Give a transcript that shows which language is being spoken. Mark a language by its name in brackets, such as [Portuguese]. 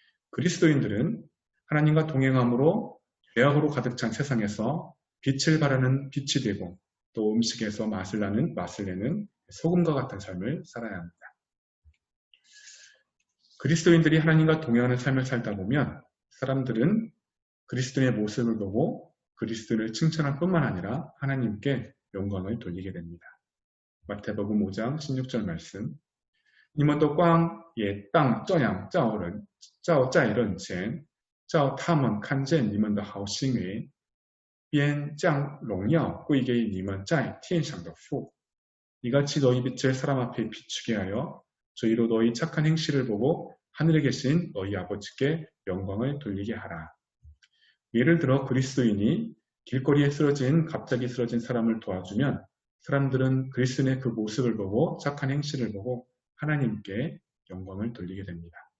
[Korean] 그리스도인들은 하나님과 동행함으로 죄악으로 가득 찬 세상에서 빛을 발하는 빛이 되고 또 음식에서 맛을 내는 소금과 같은 삶을 살아야 합니다. 그리스도인들이 하나님과 동행하는 삶을 살다 보면 사람들은 그리스도의 모습을 보고 그리스도를 칭찬할 뿐만 아니라 하나님께 영광을 돌리게 됩니다. 마태복음 5장 16절 말씀. [Chinese] 你们都光也当这样照在人前，叫他们看见你们的好行为，便将荣耀归给你们在天上的父。 [Korean] 이같이 너희 빛을 사람 앞에 비추게 하여 저희로 너희 착한 행실을 보고 하늘에 계신 너희 아버지께 영광을 돌리게 하라. 예를 들어 그리스도인이 길거리에 갑자기 쓰러진 사람을 도와주면 사람들은 그리스도인의 그 모습을 보고 착한 행실을 보고 하나님께 영광을 돌리게 됩니다.